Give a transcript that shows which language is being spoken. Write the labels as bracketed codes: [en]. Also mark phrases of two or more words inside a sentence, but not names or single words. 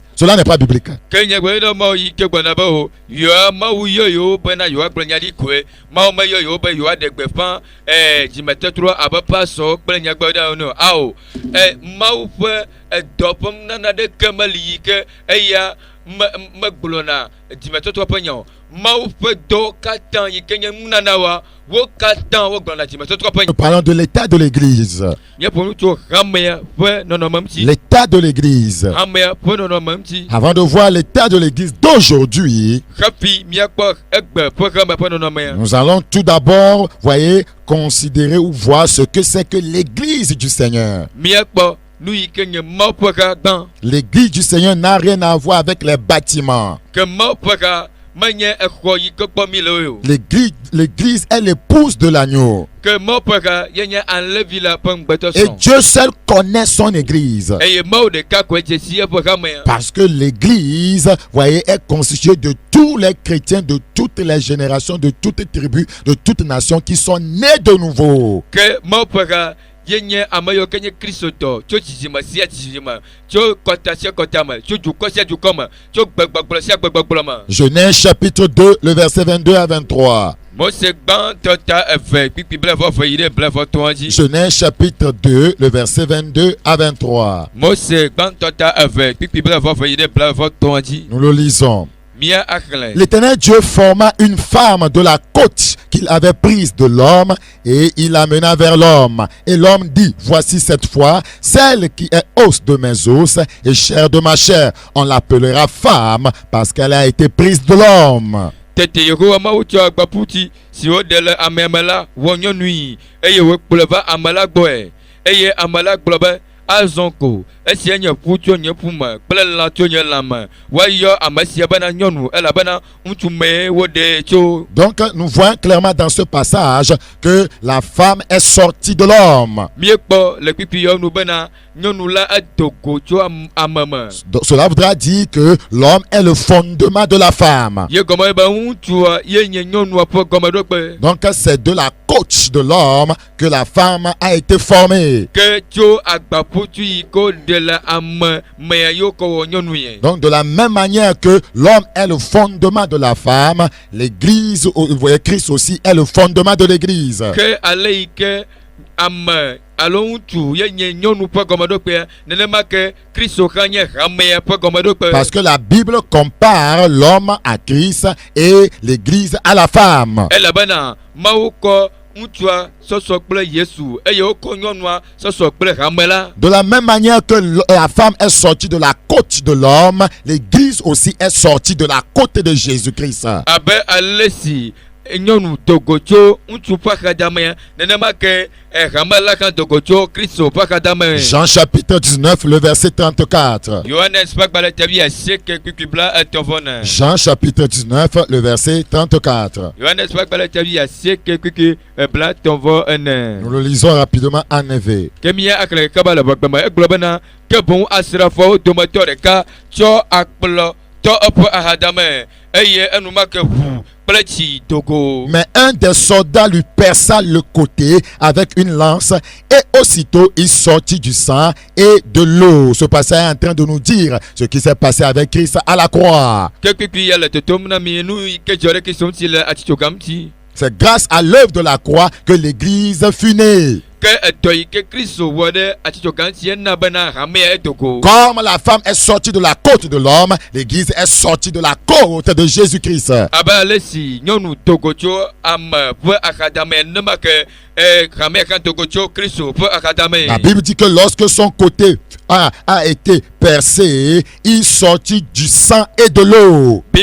[fr] Cela n'est pas biblique. [ee] Ke nyagblɔyi ɖe mawo yi ke gbɔna be o yewoa mawu yɔyewo bena yewoagblɔ nya ɖi koe mawu meyɔyewo be yewoaɖe gbeƒã dzimetɔtrɔ abe pasɔ kple nyagblɔɖilawo ne ao mawu ƒe dɔ ƒe nunana ɖeke meli yi ke eya megblɔna dzimetɔtrɔ ƒe nya o. Mawu ƒe dɔ katã yi ke nye nunanawoa wo katã wo gblɔna dzimetɔtrɔ ƒe nya. [fr] Nous parlons de l'état de l'église. [ee] Míeƒo nu tso hamea ƒe nɔnɔme ŋuti. [fr] L'état de l'église. [ee] Hamea ƒe nɔnɔme ŋuti. [fr] Avant de voir l'état de l'église d'aujourd'hui, [ee] Hafi míakpɔ egbe ƒe hame ƒe nɔnɔmea. [fr] nous allons tout d'abord, voyez, considérer ou voir ce que c'est que l'église du Seigneur. [ee] Míakpɔ nu yi ke nye Mawu ƒe ha gbã. [fr] L'église du Seigneur n'a rien à voir avec les bâtiments. [ee] Ke Mawu ƒe ha menye exɔ yi ke kpɔ mi le o. [fr] L'église est l'épouse de l'agneau. [ee] Ke Mawu ƒe ha ye nye alẽvi la ƒe ŋugbetɔ [fr] Et [ee] srɔ̃. [fr] Dieu seul connaît son église. [ee] Eye Mawu ɖeka koe dze si eƒe hamea. [fr] Parce que l'église, voyez, est constituée de tous les chrétiens de toutes les générations, de toutes tribus, de toutes nations qui sont nés de nouveau. [ee] Ke Mawu ƒe ha ye nye ame yiwo ke nye kristotɔ tso dzidzime sia dzidzime, tso kɔta sia kɔta me, tso dukɔ sia dukɔ me, tso gbegbɔgblɔ sia gbegbɔgblɔ me. [fr] Genèse chapitre 2, le verset 22 à 23. [ee] Mose gbãtɔ ta eve kpikpi blevɔ eve yi ɖe blevɔ tɔa dzi. [fr] Genèse chapitre 2, le verset 22 à 23. [ee] Mose gbãtɔ ta eve kpikpi blevɔ eve yi ɖe blevɔ tɔa dzi. [fr] Nous le lisons. [ee] Mia axlẽ. [fr] L'Éternel Dieu forma une femme de la côte qu'il avait prise de l'homme et il l'amena vers l'homme. Et l'homme dit, voici cette fois, celle qui est os de mes os et chair de ma chair. On l'appellera femme parce qu'elle a été prise de l'homme. [ee] Tete Yehowa Mawu tsɔ agbaputi si woɖe le amea me la wɔ nyɔnui eye wòkplɔe va ame la gbɔe eye ame la gblɔ be azɔ ko esia nye ƒu tso nye ƒu me kple lã tso nye lã me woayɔ ame sia bena nyɔnu elabena ŋutsu mee woɖee tso. [fr] Donc nous voyons clairement dans ce passage que la femme est sortie de l'homme. [ee] Míekpɔ le kpikpiyɔ nu bena nyɔnu la edo go tso ame me. [fr] Donc, cela voudra dire que l'homme est le fondement de la femme. [ee] Ye gɔme be ŋutsua ye nye nyɔnua ƒe gɔmeɖokpe. [fr] Donc c'est de la côte de l'homme que la femme a été formée. [ee] Ke tso agbaputu yi ko ɖe le ame mea yiwo kɔ wɔ nyɔnu yɛ. [fr] Donc de la même manière que l'homme est le fondement de la femme, l'église, vous voyez, Christ aussi est le fondement de l'église. [ee] Ke ale yi ke ame alo ŋutsu ye nye nyɔnu ƒe gɔmeɖokpea nenema ke Kristo hã nye hamea ƒe gɔmeɖokpe. [fr] Parce que la Bible compare l'homme à Christ et l'église à la femme. [ee] Elabena Mawu kɔ ŋutsua sɔsɔ kple Yesu eye wokɔ nyɔnua sɔsɔ kple hame la. [fr] De la même manière que la femme est sortie de la côte de l'homme, l'église aussi est sortie de la côte de Jésus-Christ. [ee] Abe ale si nyɔnu dogo tso ŋutsu ƒe axadamea nenema ke hame la hã dogo tso Kristo ƒe axadame. [fr] Jean chapitre 19, le verset 34. [ee] Yohanes ƒe agbalẽ tevi asieke kpikpi bla etɔ̃ vɔ ne. [fr] Jean chapitre 19, le verset 34. [ee] Yohanes ƒe agbalẽ tevi asieke kpikpi bla etɔ̃ vɔ ene. [fr] Nous le lisons rapidement en EV. [ee] Ke mía axlẽ kaba le gbegbe me egblɔ bena ke boŋ asrafoawo dometɔ ɖeka tsɔ akplɔ tɔ eƒe ahadame eye enumake ʋu kple tsi dogo. [fr] Mais un des soldats lui perça le côté avec une lance et aussitôt il sortit du sang et de l'eau. Ce passage est en train de nous dire ce qui s'est passé avec Christ à la croix. [ee] Ke kpikpi ya le totom na mi nu yi ke dzɔ ɖe Kristo ŋuti le atitsoga ŋuti. [fr] C'est grâce à l'œuvre de la croix que l'église fut née. Comme la femme est sortie de la côte de l'homme, l'église est sortie de la côte de Jésus-Christ. La Bible dit que lorsque son côté a été percé, il sortit du sang et de l'eau.